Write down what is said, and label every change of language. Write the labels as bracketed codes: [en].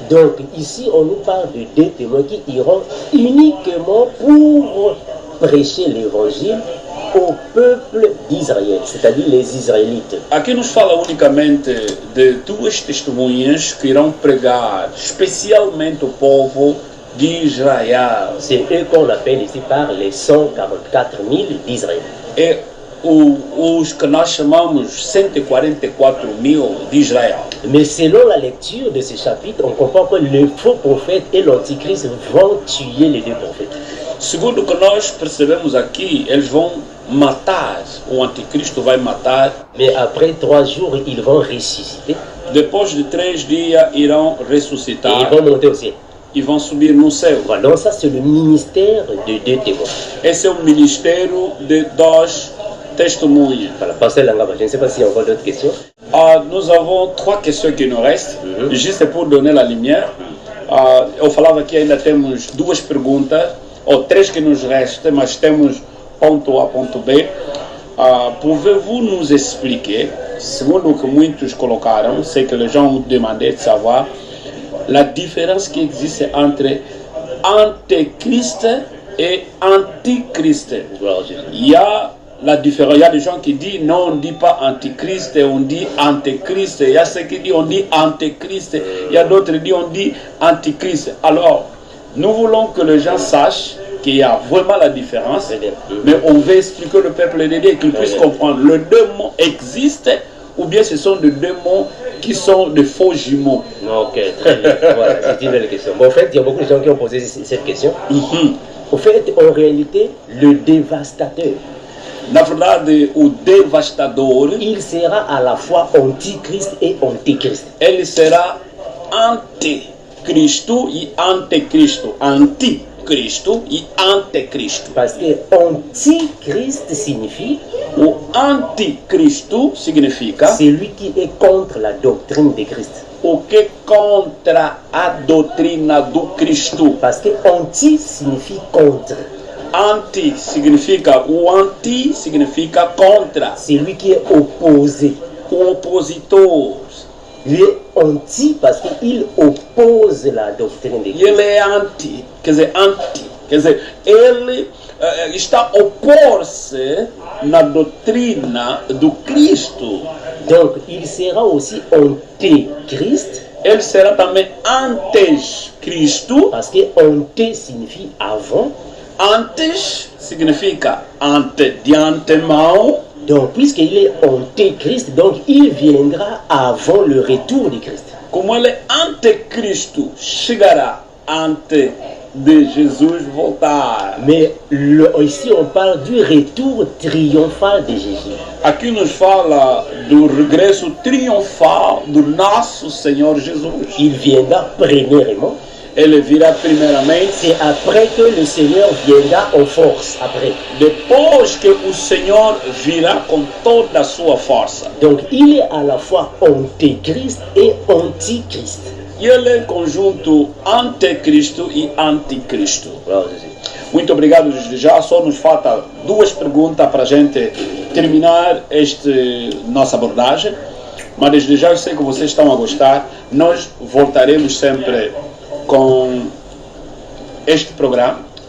[fr] Donc ici on nous parle de deux témoins qui iront uniquement pour prêcher l'évangile au peuple d'Israël, c'est-à-dire les Israélites. [pt] Aqui nos fala unicamente de duas testemunhas que irão pregar, especialmente o povo de Israel. [fr] C'est eux qu'on appelle ici par les 144 000 d'Israël. [pt] E os que nós chamamos 144 mil de Israel. [fr] Mais selon la lecture de ce chapitre, on comprend que le faux prophète et l'antichrist vont tuer les deux prophètes. [pt] Segundo o que nós percebemos aqui, eles vão matar, o anticristo vai matar. [fr] Mais après 3 jours, ils vont ressusciter. [pt] Depois de 3 dias irão [fr] Et [pt] ressuscitar [fr] ils vont monter au ciel. [pt] e vão subir no céu. [fr] Voilà, donc ça c'est le ministère de 2 témoins. [pt] Esse é o ministério de 2 testemunhas. [fr] Voilà, pasteur Langaba, je ne sais pas s'il y a encore d'autres questions. Nous avons 3 questions qui nous restent, juste pour donner la lumière. [pt] Eu falava que ainda temos 2 perguntas, ou 3 que nos restam, mas temos ponto A, ponto B. [fr] Pouvez-vous nous expliquer, [pt] segundo o que muitos colocaram, sei que [fr] les gens ont demandé de savoir, la différence qui existe entre antéchrist et antichrist. Gloire à Jésus. Il y a la différence. Il y a des gens qui disent non, on ne dit pas antichrist, on dit antéchrist. Il y a ceux qui disent on dit antéchrist. Il y a d'autres qui disent on dit antichrist. Alors, nous voulons que les gens sachent qu'il y a vraiment la différence, mais on veut expliquer le peuple de Dieu, qu'ils puissent comprendre. Les 2 mots existent, ou bien ce sont de 2 mots qui sont de faux jumeaux. Ok, très bien. Voilà, c'est une belle question. Bon, en fait, il y a beaucoup de gens qui ont posé cette question. En fait, en réalité, le dévastateur, [pt] Na verdade, o devastador, [fr] il sera à la fois antichrist et antéchrist. [pt] ele será anticristo e anticristo. Anticristo e anticristo. [fr] Parce que antichrist signifie [pt] O anticristo significa [fr] celui qui est contre la doctrine de Christ. [pt] o que contra a doutrina do Cristo. [fr] Parce que anti signifie contre. [pt] Anti significa, o anti significa contra, [fr] Celui qui est opposé. [pt] o opositor. [fr] Il est anti parce qu'il oppose la doctrine de [pt] E [fr] Christ. [pt] ele é anti, quer dizer, ele está a opor-se na doutrina do Cristo. [fr] Donc, il sera aussi antéchrist [pt] Ele será também antes-Cristo. [fr] parce que anté signifie avant. [pt] Antes significa ante, de antemão. [fr] Donc, puisqu'il est antéchrist, donc il viendra avant le retour de Christ. [pt] Como ele é anticristo, chegará antes de Jesus voltar. [fr] Mais ici, on parle du retour triomphal de Jésus. [pt] Aqui nos fala do regresso triunfal do nosso Senhor Jesus. [fr] Il viendra premièrement. [pt] Ele virá primeiramente, [fr] C'est après que le Seigneur viendra en force. Après. [pt] depois que o Senhor virá com toda a sua força. [fr] Donc, il est à la fois antéchrist et antichrist. [pt] E ele é conjunto anticristo e anticristo. [fr] Gloire à Jésus. [pt] Muito obrigado desde já. Só nos falta 2 perguntas para a gente terminar nossa abordagem. Mas desde já eu sei que vocês estão a gostar. Nós voltaremos sempre com este programa.